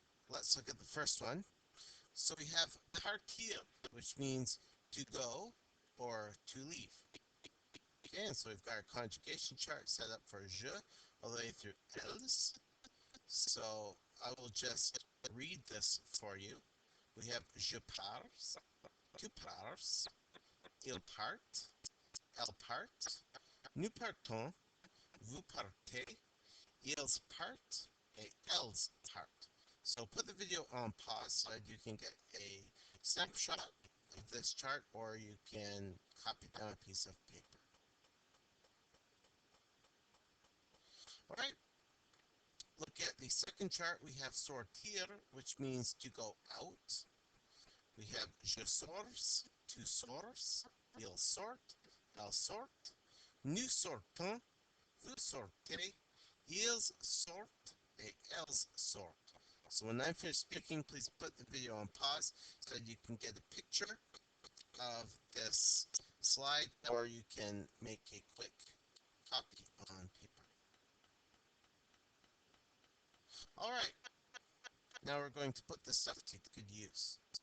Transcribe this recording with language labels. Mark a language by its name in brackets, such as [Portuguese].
[English] Let's look at the first one. So we have partir, which means to go or to leave. Okay, and so we've got our conjugation chart set up for je all the way through elles. So I will just read this for you. We have [French] je pars, tu pars, il part, elle part, nous partons, vous partez, ils partent, et elles partent. [English] So put the video on pause so that you can get a snapshot of this chart, or you can copy down a piece of paper. Alright, look at the second chart. We have sortir, which means to go out. We have [French] je sors, tu sors, il sort, elle sort, nous sortons, vous sortez, ils sortent, et elles sortent. [English] So when I'm finished speaking, please put the video on pause so that you can get a picture of this slide, or you can make a quick copy on paper. Alright, now we're going to put this stuff to good use.